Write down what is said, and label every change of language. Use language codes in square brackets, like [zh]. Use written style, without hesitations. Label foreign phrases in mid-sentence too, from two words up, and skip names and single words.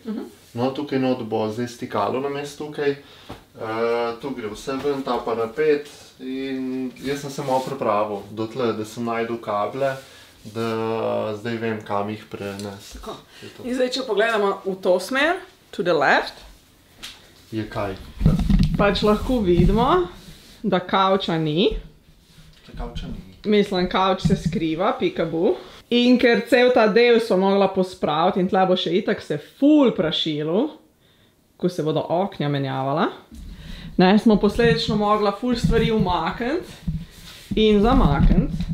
[sl] No, tukaj not bo zdaj stikalo namesto tukaj, tu gre vse ven, ta parapet in jaz sem se malo pripravil do tle, da sem najdel kable, da zdaj vem, kam jih prenesti. In zdaj, če pogledamo v to smer, [en] to the left, [sl] je kaj? pač lahko vidimo, da kavča ni. Kavča ni. Mislim, kavč se skriva, pikabu. In ker cel ta del so mogla pospraviti in tle bo še itak se ful prašilo, ko se bodo oknja menjavala, smo posledično mogla ful stvari umakniti in zamakniti.